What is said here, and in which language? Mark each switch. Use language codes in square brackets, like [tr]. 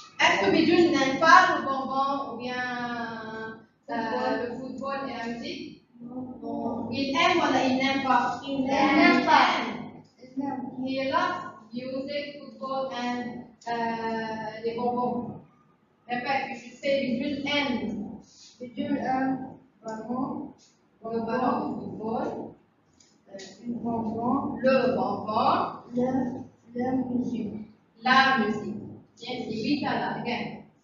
[fr] Est-ce que Bidule n'aime pas le bonbon ou bien le football et la musique? Non. Il aime ou il n'aime pas? Il n'aime pas. [en] He loves music, football and [fr] les bonbons. Répète, je sais, Bidule aime. Bidule aime ballon, Le ballon de football, bonbon, le bonbon, la musique. la musique. Tiens, c'est 8 là, regarde.